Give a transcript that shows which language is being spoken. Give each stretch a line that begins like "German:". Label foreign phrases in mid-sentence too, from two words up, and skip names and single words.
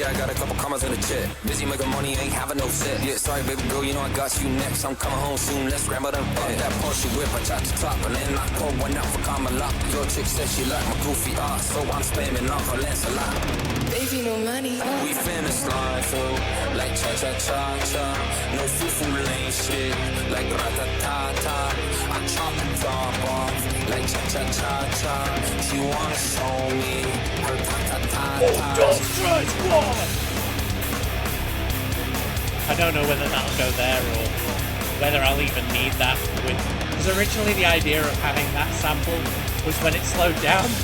English: Yeah, I got a couple commas in the chat. Busy making money, ain't having no set. Yeah, sorry, baby girl, you know I got you next. I'm coming home soon, let's scramble them. That Porsche whip, I chop the top, and then I pour one out for Kamala. Your chick said she like my goofy art, so I'm spamming off her Lancelot. Baby, no money. We finna slide through like cha-cha-cha-cha. No foo-foo lane shit like rat-a-ta-ta. I chop the top off like cha-cha-cha-cha. She wanna show me her ta-ta-ta-ta. I don't know whether that'll go there or whether I'll even need that. Because originally the idea of having that sample was when it slowed down.